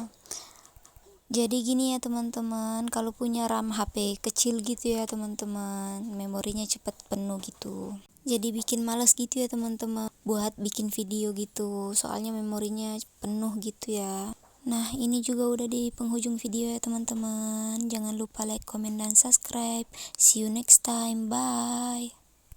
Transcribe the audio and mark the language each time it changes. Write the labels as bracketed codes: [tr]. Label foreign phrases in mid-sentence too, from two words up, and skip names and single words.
[id] Jadi gini ya, teman-teman, kalau punya RAM HP kecil gitu ya, teman-teman, memorinya cepet penuh gitu. Jadi bikin males gitu ya, teman-teman, buat bikin video gitu. Soalnya memorinya penuh gitu ya. Nah, ini juga udah di penghujung video ya, teman-teman. Jangan lupa like, comment, dan subscribe. [en] See you next time. Bye.